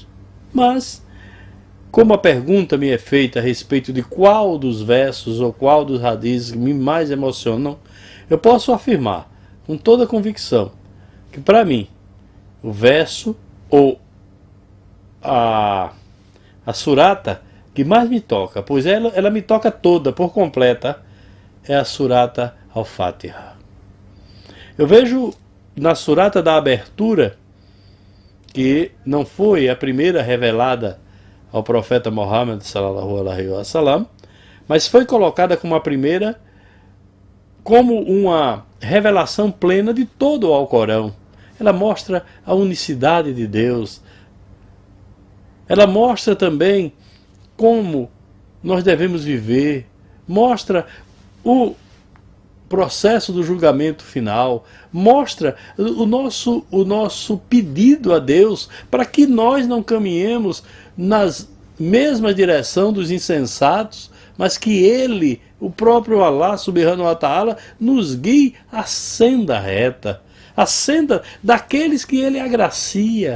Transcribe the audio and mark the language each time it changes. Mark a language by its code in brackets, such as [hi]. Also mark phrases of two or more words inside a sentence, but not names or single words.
[pt] Mas, como a pergunta me é feita a respeito de qual dos versos ou qual dos hadizes me mais emocionam, eu posso afirmar com toda convicção que, para mim, o verso ou a surata que mais me toca, pois ela me toca toda, por completa, é a surata Al-Fatiha. Eu vejo na surata da abertura, que não foi a primeira revelada ao profeta Muhammad [ar] صلى الله عليه وسلم, [pt] mas foi colocada como a primeira, como uma revelação plena de todo o Alcorão. Ela mostra a unicidade de Deus. Ela mostra também como nós devemos viver, mostra o processo do julgamento final, mostra o nosso pedido a Deus para que nós não caminhemos nas mesma direção dos insensatos, mas que Ele, o próprio [ar] الله سبحانه وتعالى, [pt] nos guie à senda reta, a senda daqueles que Ele agracia.